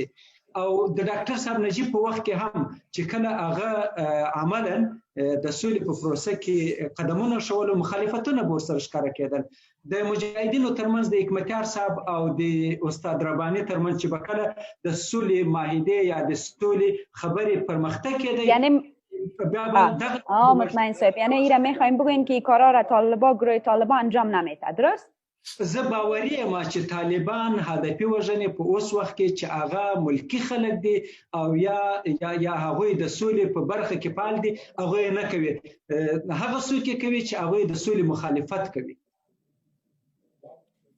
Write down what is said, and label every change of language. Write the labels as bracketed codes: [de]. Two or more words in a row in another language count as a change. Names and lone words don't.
[ps] او د ډاکټر صاحب نجیب په وخت کې هم چې کله هغه عملاً د سولې په پروسه کې قدمونه شول، مخالفتونه به ورسره ښکاره کېدل. د مجاهدینو ترمنځ د حکمتیار صاحب او د استاد رباني ترمنځ چې به کله د سولې معاهدې یا د سولې خبرې پرمختګ کېده، [fa] یعنی مطمئن صاحب، یعنی ایره میخوایم بگوین که این کارا را گروه طالبان انجام نمیده، درست؟ [ps] زه باوري یم چې طالبان هدفي وژنې په اوس وخت کې چې هغه ملکي خلک دي او یا هغوی د سولې په برخه کې فعال دي، هغوی نه کوي. هغه څوک یې کوي چې هغوی د سولې مخالفت کوي.